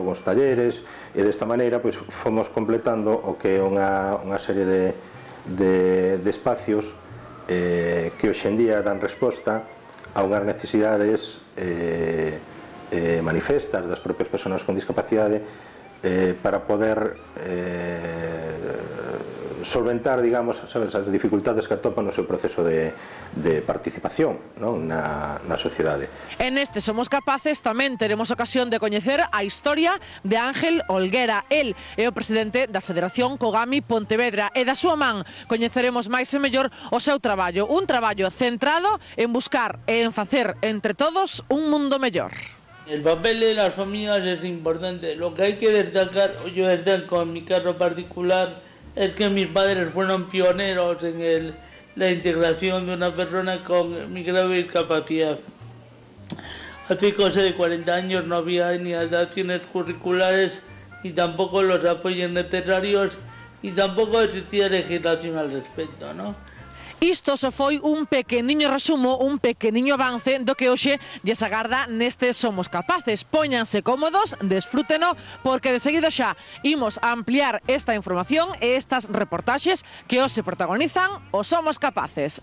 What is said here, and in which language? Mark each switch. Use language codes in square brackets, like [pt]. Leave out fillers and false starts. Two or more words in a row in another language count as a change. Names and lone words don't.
[gl] logo uns talleres, e desta maneira fomos completando o que é unha serie de espacios que hoxe en día dan resposta a unhas necesidades manifestas das propias persoas con discapacidade para poder solventar, digamos, as dificultades que atopan no seu proceso de participación na sociedade. En este Somos Capaces tamén teremos ocasión de coñecer a historia de Ángel Olguera. El é o presidente da Federación Cogami Pontevedra e da súa man coñeceremos máis e mellor o seu traballo. Un traballo centrado en buscar e en facer entre todos un mundo mellor. [es] El papel de las familias es importante. Lo que hay que destacar, yo destaco en mi caso particular, es que mis padres fueron pioneros en la integración de una persona con mi grave discapacidad. Hace cosa de 40 años no había ni adaptaciones curriculares, ni tampoco los apoyos necesarios, y tampoco existía legislación al respecto, ¿no? [gl] Isto só foi un pequeniño resumo, un pequeniño avance do que hoxe lles agarda neste Somos Capaces. Póñanse cómodos, desfrúteno, porque de seguido xa imos a ampliar esta información e estas reportaxes que hoxe protagonizan o Somos Capaces.